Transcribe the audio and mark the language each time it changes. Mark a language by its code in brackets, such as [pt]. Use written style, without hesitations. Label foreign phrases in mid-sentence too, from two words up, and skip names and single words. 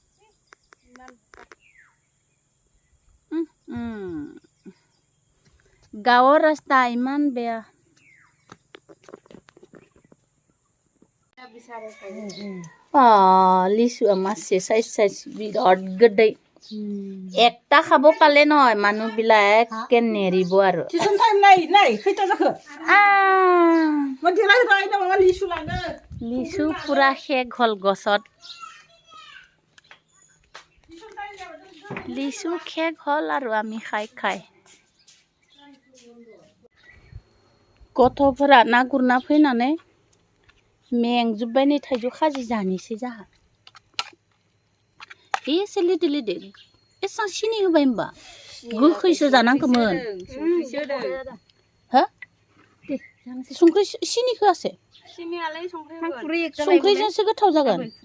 [as] গাঁৱৰ ৰাস্তা ইমান বেয়া লিচু আমাৰ চাইজ বিৰাট গদৈ একটা খাব পালে নহয় মানুহ বিলাকে নেৰিব আৰু লিচু পুৰা শেষ হ'ল গছত লিচু শেষ হ'ল আৰু আমি খাই [brx] गथ'फोरा ना गुरना फैनानै मेंजोब्बाय नै थाइजौ खाजि जानोसै जाहा एसे लिदे एसां सिनि होबाय होमबा गोखैसो जानांगौमोन हो संख्रि सिनि होआसे संख्रिजोंसो गोथाव जागोन